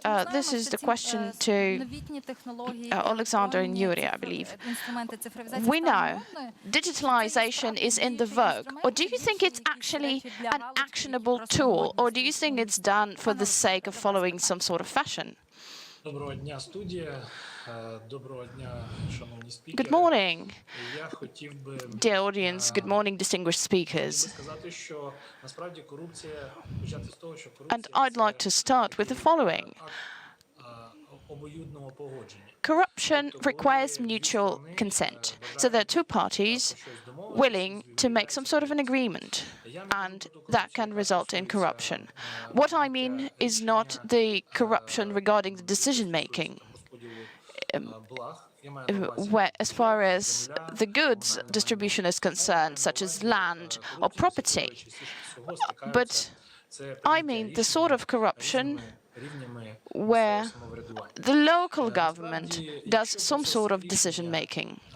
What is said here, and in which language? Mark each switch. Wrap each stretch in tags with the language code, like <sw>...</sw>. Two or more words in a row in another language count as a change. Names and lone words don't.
<en>This is the question to Alexander and Yuri, I believe. We know digitalized decentralization is in the vogue? Or do you think it's actually an actionable tool? Or do you think it's done for the sake of following some sort of fashion?</en> <uk>Доброго дня, студія. Доброго дня, шановні спікери.</uk> <en>Good morning,</en> <uk>Я хотів би</uk> <en>dear audience. Good morning, distinguished speakers.</en> <uk>сказати, що насправді корупція почати з того, що корупція</uk> <en>And I'd like to start with the following.</en> <uk>обоюдного погодження.</uk> <en>Corruption requires mutual consent. So there are two parties willing to make some sort of an agreement, and that can result in corruption. What I mean is not the corruption regarding the decision-making, where, as far as the goods distribution is concerned, such as land or property, but I mean the sort of corruption where the local government does some sort of decision-making.</en>